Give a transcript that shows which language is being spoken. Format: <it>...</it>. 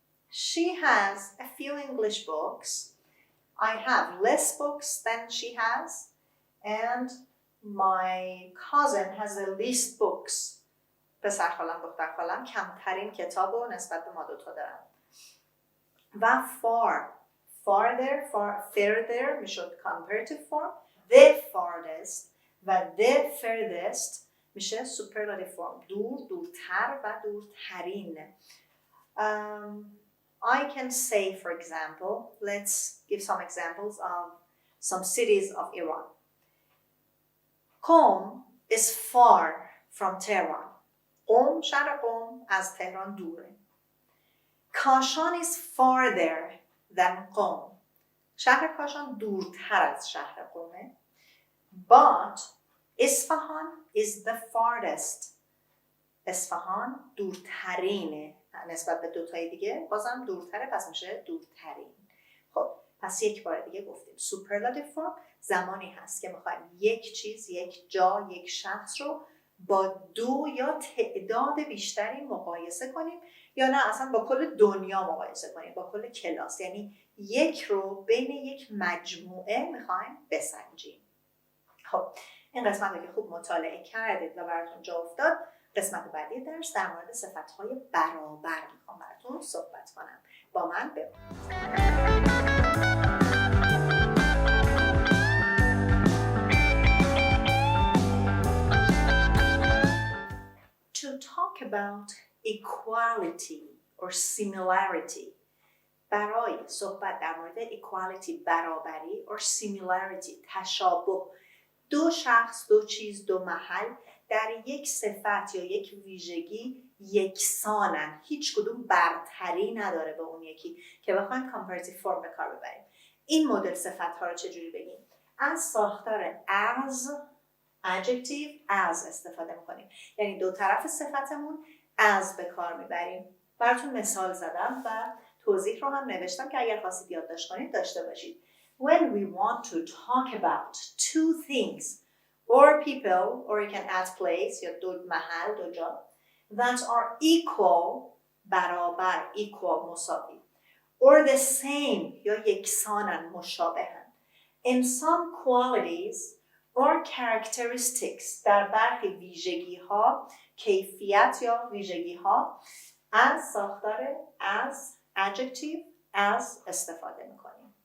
<en>She has a few English books. I have less books than she has. And my cousin has the least books.</en> <fa>پسر خالم دختر خالم کمترین کتاب رو نسبت به ما دوتا دارن. و farther, further میشد comparative form.</fa> <en>The farthest و the furthest میشه superlative form.</en> <fa>دور، دورتر و دورترین.</fa> <en>I can say, for example, let's give some examples of some cities of Iran. Qom is far from Tehran.</en> <fa>قم، شهر قم از تهران دوره.</fa> <en>Kashan is farther than Qom.</en> <fa>شهر کاشان دورتر از شهر قمه.</fa> <en>But Isfahan is the farthest.</en> <fa>اصفهان دورترینه نسبت به دوتای دیگه. بازم دورتره پس میشه دورترین. خب پس یک بار دیگه گفتیم superlative form زمانی هست که میخوایم یک چیز، یک جا، یک شخص رو با دو یا تعداد بیشتری مقایسه کنیم یا نه اصلا با کل دنیا مقایسه کنیم، با کل کلاس. یعنی یک رو بین یک مجموعه میخوایم بسنجیم. خب این قسمت رو که خوب مطالعه کردید و براتون جا افتاد، قسمت بعدی درس در مورد صفت‌های برابر میخوام براتون صحبت کنم. با من بمونید.</fa> <en>To talk about equality or similarity.</en> <fa>برای صحبت در مورد equality برابری or similarity تشابه، دو شخص، دو چیز، دو محل در یک صفت یا یک ویژگی یکسانن، هیچ کدوم برتری نداره به اون یکی که بخوایم comparative form به کار ببریم. این مدل صفت ها رو چجوری بگیم؟ از ساختار as adjective as استفاده میکنیم، یعنی دو طرف صفتمون as به کار میبریم. براتون مثال زدم و توضیح رو هم نوشتم که اگر خواستید یادداشت کنید داشته باشید.</fa> <en>When we want to talk about two things or people, or you can add place</en> <fa>یا دو محل، دو جا</fa> <en>that are equal</en> <fa>برابر،</fa> <en>equal</en> <fa>مساوی،</fa> <en>or the same</en> <fa>یا یکسانن، مشابهن</fa> <en>in some qualities or characteristics</en> <fa>در برخی ویژگی ها، کیفیت یا ویژگی ها، از ساختار</fa> <en>as adjective as</en> <fa>استفاده میکنیم.</fa>